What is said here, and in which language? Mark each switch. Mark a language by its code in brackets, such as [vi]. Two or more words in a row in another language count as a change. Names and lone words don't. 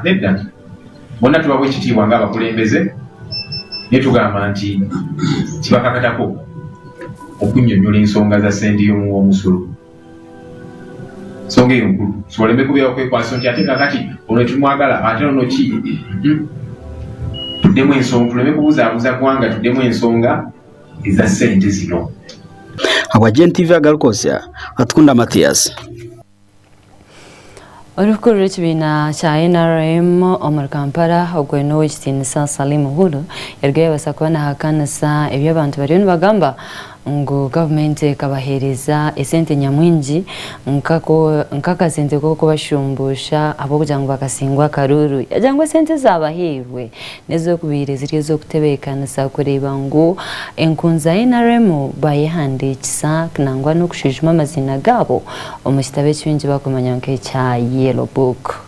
[lg] Nedda bonna tubawa ekitiibwa ng'abakulembeze naye tugamba nti kibakakatako okunnyonnyola ensonga za ssente y'omuwa omusolo. Nsonga eyo nkulu siwaleme kubeera okwekwasa nti ate kakati ono tumwagala ate ono ki. Tuddemu ensonga, tuleme kubuzaabuza kubanga tuddemu ensonga eza ssente zino. [nyn] Agwa Gntv Agarikwotsya atukunda Matias. Olukulu lw'ekibiina kya NRM omuri Kampala ogweno w'ekitiinisa Salim Uhuru yarugeye basakwa nahakanisa eby'abantu bariyo nibagamba ngu gavumenti ekabahereza esente nyamwingi nk'akasente k'okubashumbusha ab'okugira ngu bakasingwa akaruru yajangwa esente zabaheerwe n'ez'okubiri ziri ez'okutebeekanisa kureeba ngu enkunza NRM bayehandiikisa nangwa n'okushujuma amazina gaabo omu kitabo ekirungi bakumanya nk'ekya Yellow Book.